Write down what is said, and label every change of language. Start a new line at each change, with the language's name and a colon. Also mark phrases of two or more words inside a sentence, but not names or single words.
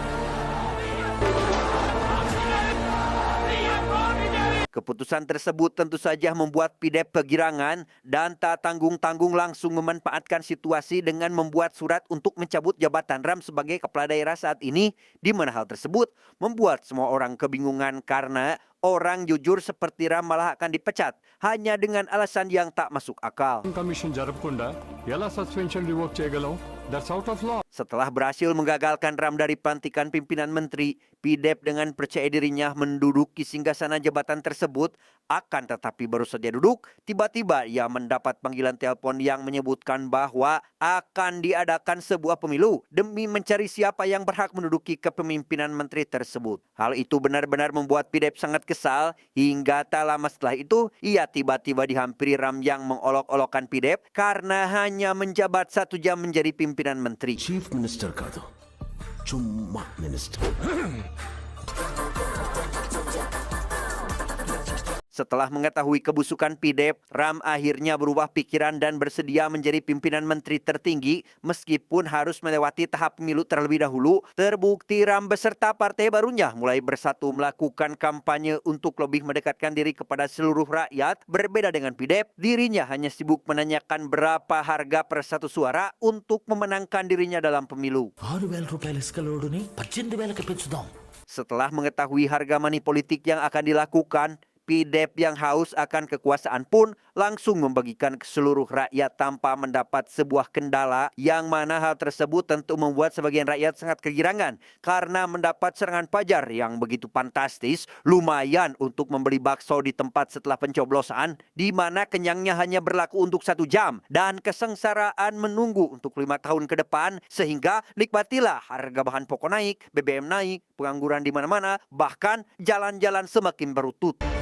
Indonesian: Keputusan tersebut tentu saja membuat PDEP kegirangan dan tak tanggung-tanggung langsung memanfaatkan situasi dengan membuat surat untuk mencabut jabatan Ram sebagai kepala daerah saat ini, di mana hal tersebut membuat semua orang kebingungan karena orang jujur seperti Ram malah akan dipecat hanya dengan alasan yang tak masuk akal.
Telugu: కమిషన్ జరపకుండా ఎలా
English: suspension revoke
Telugu: చేయగలం?
English: That's out of law.
Indonesian: Setelah berhasil menggagalkan Ram dari pelantikan pimpinan menteri, PDEP dengan percaya dirinya menduduki singgasana jabatan tersebut. Akan tetapi baru saja duduk, tiba-tiba ia mendapat panggilan telepon yang menyebutkan bahwa akan diadakan sebuah pemilu demi mencari siapa yang berhak menduduki kepemimpinan menteri tersebut. Hal itu benar-benar membuat PDEP sangat kesal, hingga tak lama setelah itu ia tiba-tiba dihampiri Ram yang mengolok-olokkan PDEP karena hanya menjabat 1 jam menjadi pimpinan menteri.
English: chief minister
Telugu: కాదు, చుమ్మా మినిస్టర్.
Indonesian: Setelah mengetahui kebusukan PDEP, Ram akhirnya berubah pikiran dan bersedia menjadi pimpinan menteri tertinggi meskipun harus melewati tahap pemilu terlebih dahulu. Terbukti Ram beserta partai barunya mulai bersatu melakukan kampanye untuk lebih mendekatkan diri kepada seluruh rakyat. Berbeda dengan PDEP, dirinya hanya sibuk menanyakan berapa harga per 1 suara untuk memenangkan dirinya dalam pemilu.
Telugu: 6,000 రూపాయల ఇసుక లోడుని 18,000కి పెంచుదాం.
Indonesian: Setelah mengetahui harga money politik yang akan dilakukan, PDEP yang haus akan kekuasaan pun langsung membagikan ke seluruh rakyat tanpa mendapat sebuah kendala, yang mana hal tersebut tentu membuat sebagian rakyat sangat kegirangan karena mendapat serangan fajar yang begitu fantastis, lumayan untuk membeli bakso di tempat setelah pencoblosan, di mana kenyangnya hanya berlaku untuk 1 jam dan kesengsaraan menunggu untuk 5 tahun ke depan, sehingga nikmatilah harga bahan pokok naik, BBM naik, pengangguran di mana-mana, bahkan jalan-jalan semakin berutut.